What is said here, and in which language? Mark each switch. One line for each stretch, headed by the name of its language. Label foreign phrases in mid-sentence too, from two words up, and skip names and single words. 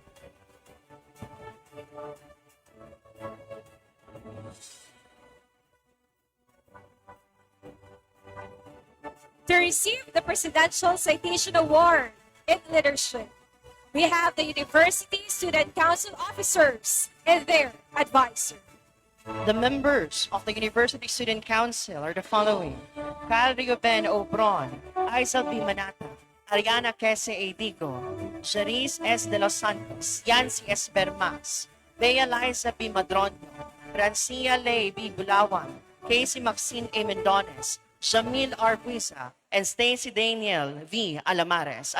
English: To receive the Presidential Citation Award in Leadership, we have the University Student Council officers and their advisor. The members of the University Student Council are the following: Kyle Rioben Obron, Aizal B. Manata, Ariana Quese A. Digo, Jarice S. De Los Santos, Yancy S. Bermas, Bea Liza B. Madrono, Francia Ley B. Bulawan, Casey Maxine A. Mendones, Jamil R. Buisa, and Stacy Daniel V. Alamares.